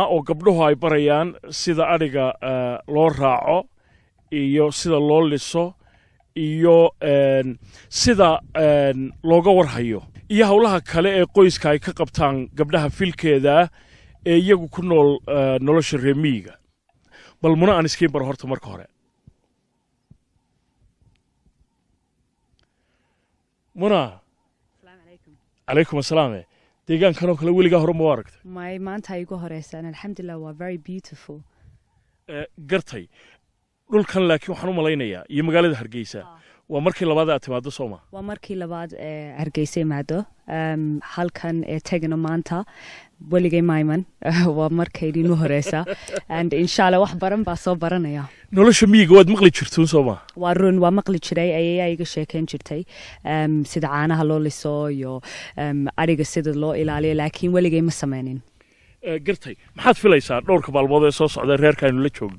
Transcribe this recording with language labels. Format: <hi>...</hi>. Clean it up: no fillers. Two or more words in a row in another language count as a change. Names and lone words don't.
<so>oo gabdhuhu ay barayaan sida ariga loo raaco iyo sida loo liso iyo sida looga warhayo iyo hawlaha kale ee qoyska ay ka qabtaan gabdhaha filkeeda ee iyagu ku nool nolosha reemiga bal muna aan iskiin bar horta marka hore muna</so> <ar>السلام عليكم عليكم السلام</ar> <so>deegaan kan oo kale weliga hore ma aragtay my maanta ay ugu horeysaan alxamdulillah waa</so> <en>very beautiful</en> <so>gartay dhulkan laakiin waxaan u malaynayaa iyo magaalada Hargeysa waa markii labaad aad timaado Soomaa waa markii labaad Hargeysa imaado halkan tagano maanta weligay mayman waa markay idin horeysa and inshallah wax baran baa soo baranaya nolosha miyiga waad maqli jirtay Soomaa waa run waa maqli jiray ayay iga sheekeen jirtay sida caanaha loo liso iyo ariga sida loo ilaaliyo laakiin weligay ma sameynin gartay maxaad filaysaa dhowrka maalmood ee soo socda reerkaanu la joogno</so>